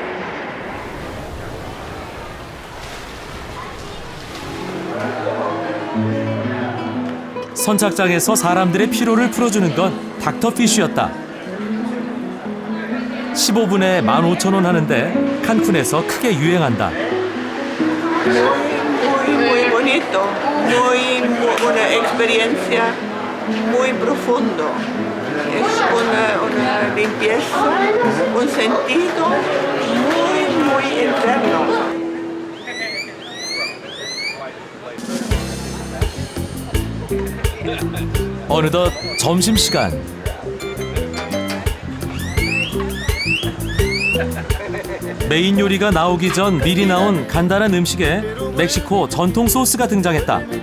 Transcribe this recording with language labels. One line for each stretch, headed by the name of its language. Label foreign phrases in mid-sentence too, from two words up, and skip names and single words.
Korean: 선착장에서 사람들의 피로를 풀어주는 건 닥터피쉬였다. 15분에 15,000원 하는데 칸쿤에서 크게 유행한다.
Spanish: Muy bonito, una experiencia muy profundo. Es una limpieza, un sentido muy interno.
Korean: 어느덧 점심시간. 메인 요리가 나오기 전 미리 나온 간단한 음식에 멕시코 전통 소스가 등장했다.